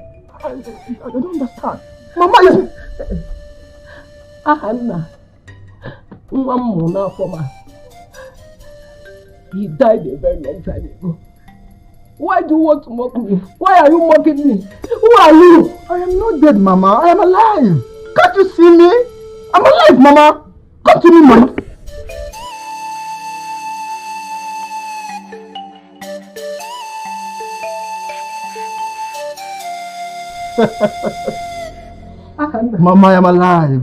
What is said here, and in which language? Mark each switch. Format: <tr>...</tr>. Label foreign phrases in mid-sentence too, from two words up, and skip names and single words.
<en>I don't understand. Mama, you... Ahana. He died a very long time ago. Why do you want to mock me? Why are you mocking me? Who are you? I am not dead, Mama. I am alive. Can't you see me? I'm alive, Mama. Come to me, Mama. Mama, I am alive.</en>